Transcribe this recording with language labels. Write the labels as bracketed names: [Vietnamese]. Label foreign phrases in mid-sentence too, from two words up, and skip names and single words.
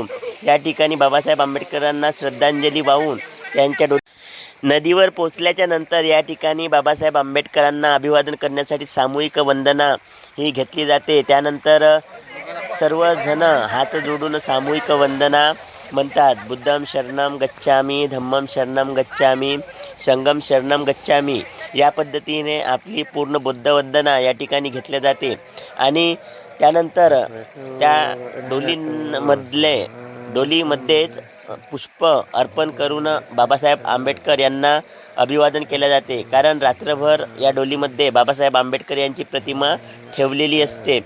[Marathi] या ठिकाणी बाबासाहेब आंबेडकरांना श्रद्धांजली वाहून त्यांच्या नदीवर पोचल्याच्या नंतर या ठिकाणी बाबासाहेब आंबेडकरांना अभिवादन करण्यासाठी सामूहिक वंदना ही घेतली जाते. त्यानंतर सर्वजण हात जोडून सामूहिक वंदना म्हणतात. [Pali] बुद्धं शरणं गच्छामी, धम्मं शरणं गच्छामी, संघं शरणं गच्छामी. [Marathi] या पद्धतीने आपली पूर्ण बुद्ध वंदना या ठिकाणी घेतली जाते. आणि त्यानंतर त्या डोलींमधले डोलीमध्येच पुष्प अर्पण करून बाबासाहेब आंबेडकर यांना अभिवादन केले जाते. कारण रात्रभर या डोलीमध्ये बाबासाहेब आंबेडकर यांची प्रतिमा ठेवलेली असते.